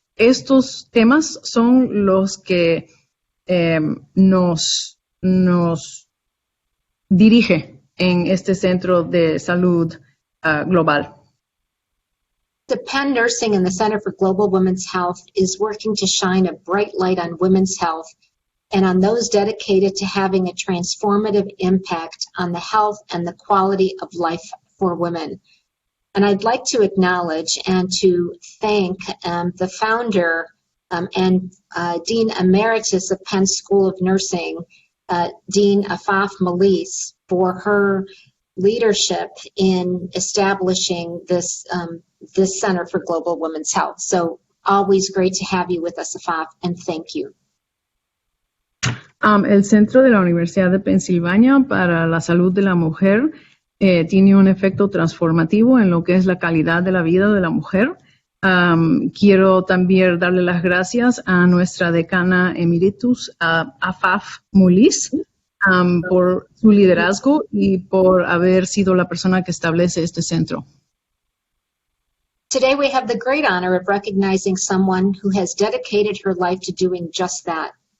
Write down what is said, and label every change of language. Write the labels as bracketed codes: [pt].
[es] Estos temas son los que nos dirige en este centro de salud global. [en] The Penn Nursing and the Center for Global Women's Health is working to shine a bright light on women's health and on those dedicated to having a transformative impact on the health and the quality of life for women. And I'd like to acknowledge and to thank the founder and Dean Emeritus of Penn School of Nursing, Dean Afaf Meléndez, for her leadership in establishing this Center for Global Women's Health. So always great to have you with us, Afaf, and thank you. [es] El Centro de la Universidad de Pensilvania para la Salud de la Mujer tiene un efecto transformativo en lo que es la calidad de la vida de la mujer. Quiero también darle las gracias a nuestra decana emeritus, Afaf Meléndez, por su liderazgo y por haber sido la persona que establece este centro. [en] Today we have the great honor of recognizing someone who has dedicated her life to doing just that.